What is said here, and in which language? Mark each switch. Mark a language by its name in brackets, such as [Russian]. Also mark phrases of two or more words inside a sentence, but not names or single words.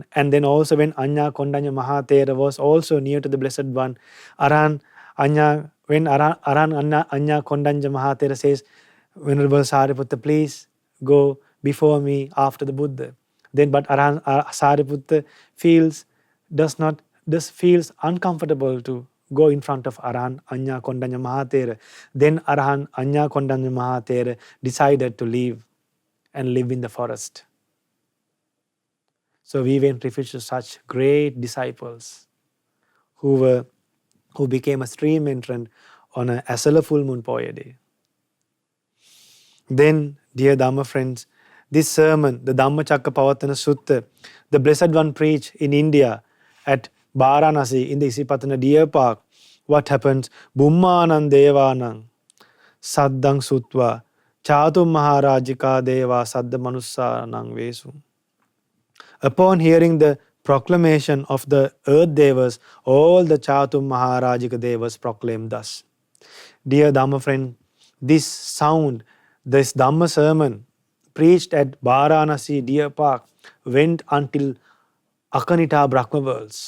[English] And then also when Anya Kondanya Mahathera was also near to the Blessed One, Aran Anya, when Aran Anya Kondanya Mahathera says, Venerable Sariputta, please go before me after the Buddha. Then but Aran Sariputta feels uncomfortable to go in front of Arahan Anya Kondanya Mahathera. Then Arahan Anya Kondanya Mahathera decided to leave and live in the forest. So we went refuge to such great disciples who became a stream entrant on a Esala full moon poya day. Then, dear Dhamma friends, this sermon, the Dhammacakkappavattana Sutta, the Blessed One preached in India at Varanasi in the Isipatana Deer Park. What happens? [Pali] Bummanam devanam saddang sutva chatum maharajika deva sadda manussanang vesu. [English] Upon hearing the proclamation of the earth devas, all the Chatum Maharajika devas proclaimed thus. Dear Dhamma friend, this sound, this Dhamma sermon preached at Varanasi Deer Park went until Akanita Brahma worlds.